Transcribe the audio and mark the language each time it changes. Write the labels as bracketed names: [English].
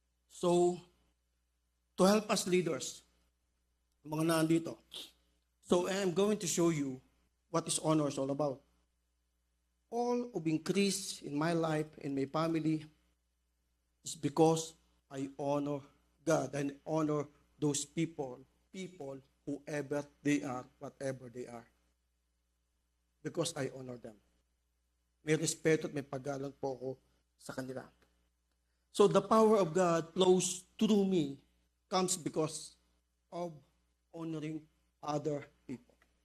[English] So, to help us leaders, [Filipino] mga nandito, [English] so I'm going to show you what is honor is all about. All of increase in my life, in my family, is because I honor God and honor those people, whoever they are, whatever they are. Because I honor them. [Filipino] May respeto at may paggalang po ako sa kanila. [English] So the power of God flows through me, comes because of honoring other people.